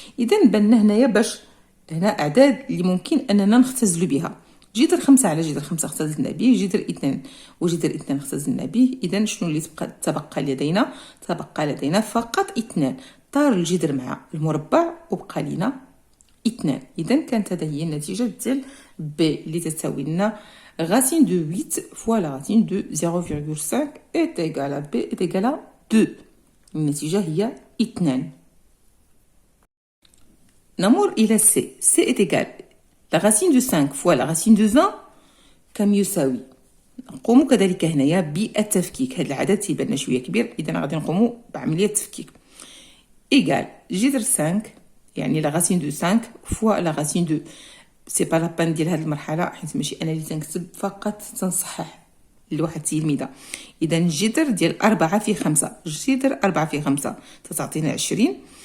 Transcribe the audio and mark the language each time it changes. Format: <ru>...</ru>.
<ar>إذا بان هنايا باش هنا أعداد اللي ممكن أننا نختزل بها. جذر 5 على جذر 5 اختزلنا به. جذر 2 وجذر 2 اختزلنا به. إذا شنو اللي تبقى لدينا؟ تبقى لدينا فقط 2. طار الجذر مع المربع وبقى لنا 2. إذا كانت هذه هي النتيجة ديال B اللي تساوي لنا</ar> <fr>racine de 8 fois la racine de 0,5 est égale à B est égale à 2.</fr> <ar>النتيجة هي 2. نمر إلى C.</ar> <fr>C est égal la racine de 5 fois la racine de 20</fr> <ar>كم يساوي؟ نقوم كذلك هنايا بالتفكيك. هذا العدد تيبان شوية كبير. إذا غادي نقوم بعملية التفكيك. إيغال جذر 5 يعني لا</ar> <fr>racine de 5 fois la racine de</fr> <ar>سي با لابان ديال هذه المرحلة حيت ماشي أنا اللي تنكتب فقط تنصحح لواحد التلميذة. إذا الجذر ديال 4 في 5 جذر 4 في 5 تعطينا 20.</ar>